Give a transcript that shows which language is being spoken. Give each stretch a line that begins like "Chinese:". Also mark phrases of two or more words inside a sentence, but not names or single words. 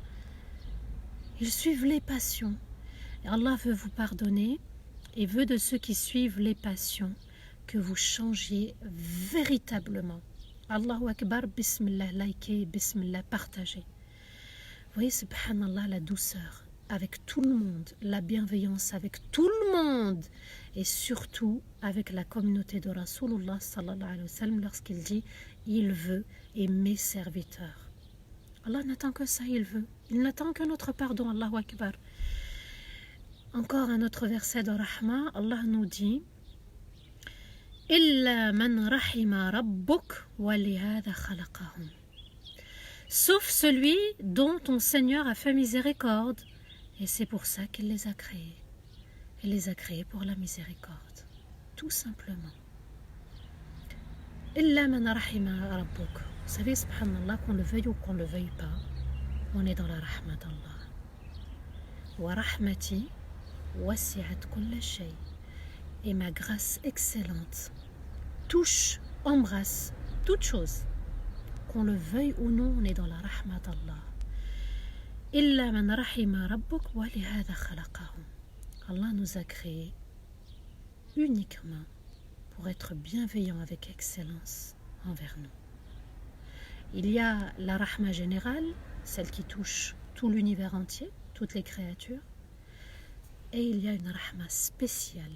French: Ils suivent les passions. Et Allah veut vous pardonner et veut de ceux qui suivent les passions que vous changiez véritablement.
Arabic: الله أكبر، بسم الله,
French: likez, Bismillah, partagez. Vous voyez, subhanallah, la douceur avec tout le monde, la bienveillance avec tout le monde et surtout avec la communauté de
Arabic: رسول الله صلى الله عليه وسلم
French: lorsqu'il dit « Il veut et mes serviteurs ». Allah n'attend que ça, il veut. Il n'attend que notre pardon,
Arabic: الله أكبر.
French: Encore un autre verset de Rahma, Allah nous dit «
Arabic: إلا من رحم ربك ولهذا خلقهم
French: » Sauf celui dont ton Seigneur a fait miséricorde. Et c'est pour ça qu'il les a créés. Il les a créés pour la miséricorde. Tout simplement.
Arabic: إلا من رحم ربك.
French: Vous savez, subhanallah, qu'on le veuille ou qu'on ne le veuille pas, on est dans la rahma d'Allah.
Arabic: ورحمتي وسعت كل شيء.
French: Et ma grâce excellente touche, embrasse toute chose. Qu'on le veuille ou non, on est dans la rahma d'Allah.
Arabic: إلا من رحم ربك ولهذا خلقهم.
French: Allah nous a créés uniquement pour être bienveillants avec excellence envers nous. Il y a la rahma générale, celle qui touche tout l'univers entier, toutes les créatures, et il y a une rahma spéciale.